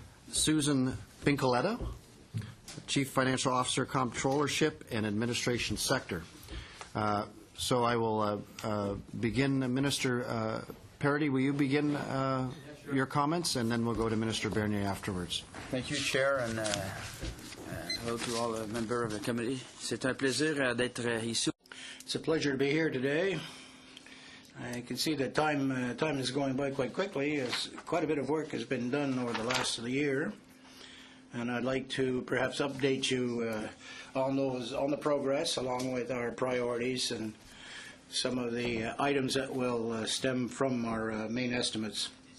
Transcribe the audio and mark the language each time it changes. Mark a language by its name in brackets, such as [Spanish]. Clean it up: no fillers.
[English] Susan Pincoletta, Chief Financial Officer, Comptrollership and Administration Sector. So I will begin. Minister Parody, will you begin your comments, and then we'll go to Minister Bernier afterwards. Thank you, Chair, and hello to all the members of the committee. [French] C'est un plaisir d'être ici. [English] It's a pleasure to be here today. I can see that time is going by quite quickly, as quite a bit of work has been done over the last of the year, and I'd like to perhaps update you on the progress, along with our priorities and some of the items that will stem from our main estimates.